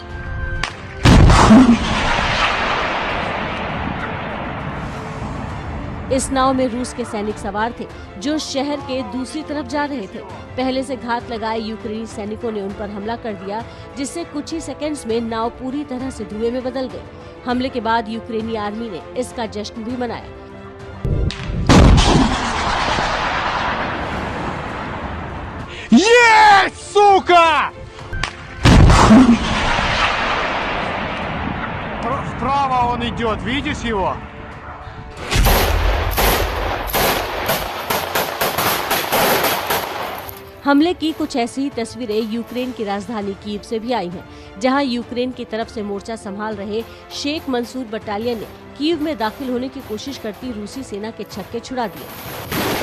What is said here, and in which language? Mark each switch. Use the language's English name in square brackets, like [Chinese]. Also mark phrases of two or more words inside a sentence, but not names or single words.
[Hindi] इस नाव में रूस के सैनिक सवार थे जो शहर के दूसरी तरफ जा रहे थे। पहले से घात लगाए यूक्रेनी सैनिकों ने उन पर हमला कर दिया, जिससे कुछ ही सेकंड्स में नाव पूरी तरह से धुएं में बदल गई। हमले के बाद यूक्रेनी आर्मी ने इसका जश्न भी मनाया। [Russian] Есть, сука! Вправо он идет, видишь его? [Hindi] हमले की कुछ ऐसी ही तस्वीरें यूक्रेन की राजधानी कीव से भी आई हैं, जहां यूक्रेन की तरफ से मोर्चा संभाल रहे शेख मंसूर बटालियन ने कीव में दाखिल होने की कोशिश करती रूसी सेना के छक्के छुड़ा दिए।